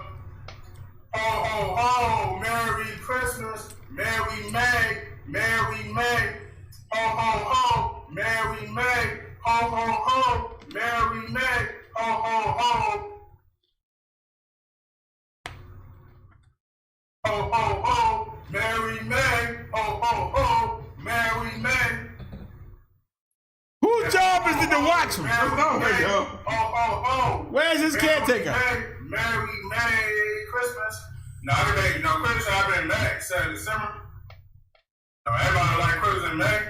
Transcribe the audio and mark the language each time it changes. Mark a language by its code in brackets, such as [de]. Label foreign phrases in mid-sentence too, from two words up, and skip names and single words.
[en] Ho, ho, ho, Merry Christmas, Merry May, Merry May. Ho, ho, ho, Merry May. Ho, ho, ho, Merry May. Ho, ho, ho. Ho, ho, ho, Merry May. Ho, ho, ho, Merry May. Whose job is it to watch him? Merry May. Ho, ho, ho. Where's his caretaker? Merry May Christmas. No, I can make Christmas happen in May, 7th December. No, everybody like Christmas in May.